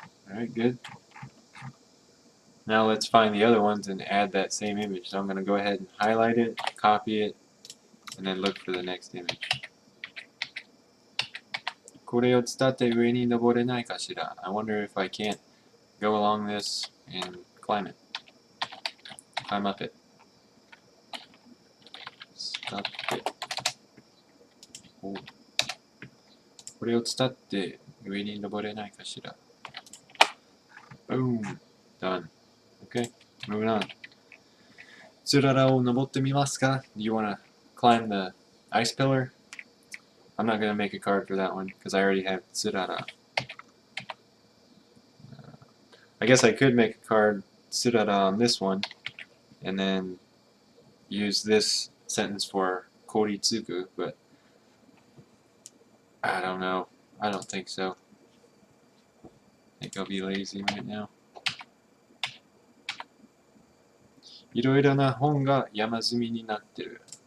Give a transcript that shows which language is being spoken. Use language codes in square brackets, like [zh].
[en] Alright, good. Now let's find the other ones and add that same image. So I'm going to go ahead and highlight it, copy it, and then look for the next image. [ja] これを伝って上に登れないかしら? [en] I wonder if I can't go along this and climb it. Climb up it. [ja] 伝って。お。これを伝って上に登れないかしら? [en] Boom. Done. Okay, moving on. [ja] つららを登ってみますか? [en] Do you want to climb the ice pillar? I'm not going to make a card for that one because I already have tsurara. I guess I could make a card tsurara on this one and then use this sentence for koritsuku, but I don't know. I don't think so. I think I'll be lazy right now. [ja] いろいろな本が山積みになってる。